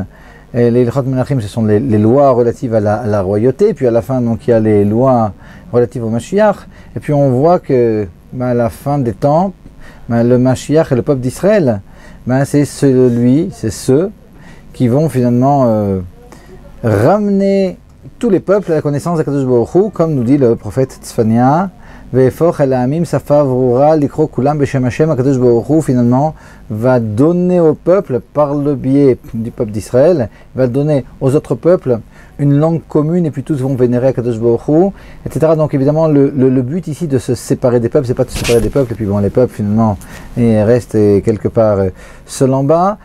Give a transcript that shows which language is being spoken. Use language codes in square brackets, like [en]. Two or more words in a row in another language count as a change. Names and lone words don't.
[fr] Les Ilchot Melachim, ce sont les lois relatives à la royauté, puis à la fin donc il y a les lois relatives au Mashiach, et puis on voit que à la fin des temps, le Mashiach et le peuple d'Israël, c'est ceux qui vont finalement ramener tous les peuples à la connaissance de Kadosh Baruch Hu, comme nous dit le prophète Tzfania, [he] ואהפוך אל העמים שפה ברורה לקרוא כולם בשם השם. [fr] Kadosh Baruch Hu finalement va donner au peuple, par le biais du peuple d'Israël, va donner aux autres peuples une langue commune, et puis tous vont vénérer Kadosh Baruch Hu, etc. Donc évidemment le but ici de se séparer des peuples, c'est pas de se séparer des peuples, et puis les peuples finalement restent quelque part seuls en bas.